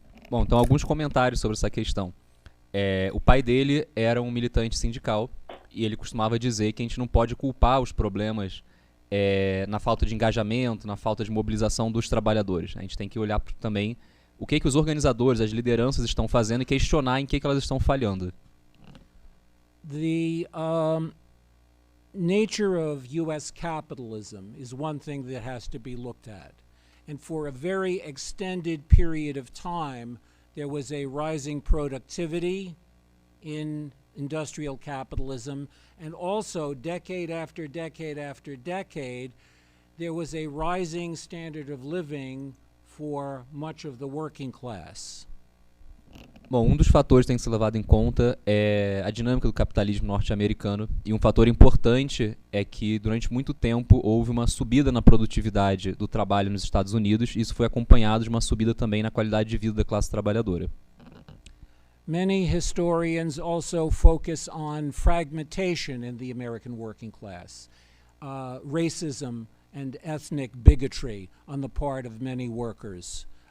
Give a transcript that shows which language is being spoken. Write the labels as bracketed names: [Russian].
[Portuguese] Bom, então alguns comentários sobre essa questão. O pai dele era um militante sindical e ele costumava dizer que a gente não pode culpar os problemas na falta de engajamento, na falta de mobilização dos trabalhadores. A gente tem que olhar também o que os organizadores, as lideranças estão fazendo e questionar em que elas estão falhando. [English] The nature of U.S. capitalism is one thing that has to be looked at. And for a very extended period of time, there was a rising productivity in industrial capitalism, and also decade after decade after decade, there was a rising standard of living for much of the working class. [Portuguese] Bom, um dos fatores que tem que ser levado em conta é a dinâmica do capitalismo norte-americano, e um fator importante é que durante muito tempo houve uma subida na produtividade do trabalho nos Estados Unidos, e isso foi acompanhado de uma subida também na qualidade de vida da classe trabalhadora. [English] Many historians also focus on fragmentation in the American working class, racism and ethnic bigotry on the part of many workers.